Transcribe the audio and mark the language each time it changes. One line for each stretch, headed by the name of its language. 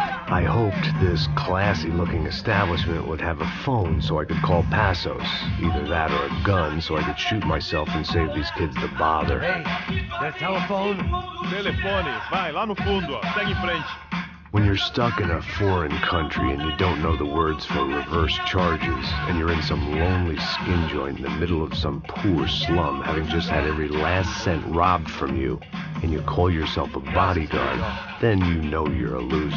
English: I hoped this classy-looking establishment would have a phone so I could call Passos. Either that or a gun so I could shoot myself and save these kids the bother. Hey, their telephone?
Portuguese: Telefone, vai lá no fundo, ó. Segue em frente.
English: When you're stuck in a foreign country and you don't know the words for reverse charges, and you're in some lonely skin joint in the middle of some poor slum, having just had every last cent robbed from you, and you call yourself a bodyguard, then you know you're a loser.